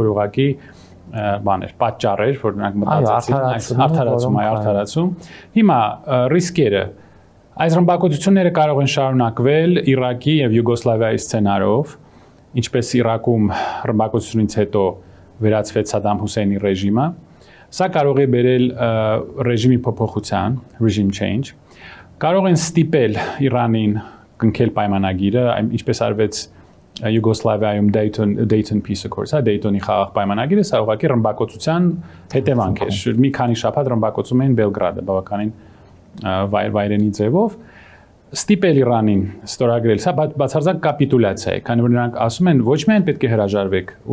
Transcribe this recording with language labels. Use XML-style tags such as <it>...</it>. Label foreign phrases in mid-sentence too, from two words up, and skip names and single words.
<hy>որ ուղղակի բաներ, պատճառեր, որ նրանք մտածեցին, այս արդարացում։ Հիմա ռիսկերը այս ռմբակոծությունները կարող են շարունակվել Իրաքի եւ Յուգոսլավիայի սցենարով, ինչպես Իրաքում ռմբակոծությունից հետո վերացվեց Սադամ Հուսեյնի ռեժիմը։ Սա կարող է բերել ռեժիմի փոփոխության, regime change։ Կարող են ստիպել Իրանին կնքել պայմանագիրը, ինչպես արվեց Յուգոսլավիայում Dayton Peace Accords, հա Dayton-ի խաղաղ պայմանագիրը, սա ուղղակի ռմբակոծության հետևանք էր։ Մի քանի շաբաթ ռմբակոծում էին Բելգրադը, բավականին վայրենի ձևով, ստիպել Իրանին ստորագրել, սա բացարձակ կապիտուլյացիա է, քանի որ նրանք ասում են ոչ միայն պետք է հրաժարվեք</hy>